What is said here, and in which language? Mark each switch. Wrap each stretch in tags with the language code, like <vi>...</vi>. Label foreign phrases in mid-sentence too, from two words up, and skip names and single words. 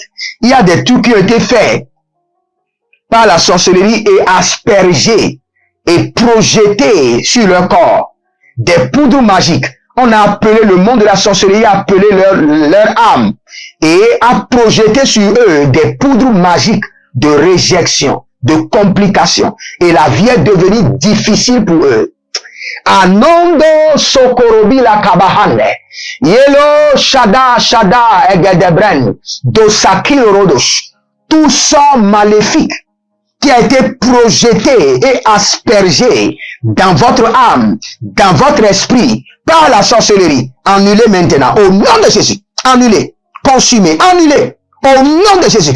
<fr>Il y a des trucs qui ont été faits par la sorcellerie et aspergés et projetés sur leur corps. Des poudres magiques. On a appelé le monde de la sorcellerie, a appelé leur âme et a projeté sur eux des poudres magiques de réjection, de complications. Et la vie est devenue difficile pour eux. Anondo sokorobi la kabahane. Yelo shada egedebren. Dosaki rodosh. Tout ça maléfique qui a été projeté et aspergé dans votre âme, dans votre esprit, par la sorcellerie. Annulé maintenant. Au nom de Jésus. Annulé. Consumé. Annulé. Au nom de Jésus.</fr>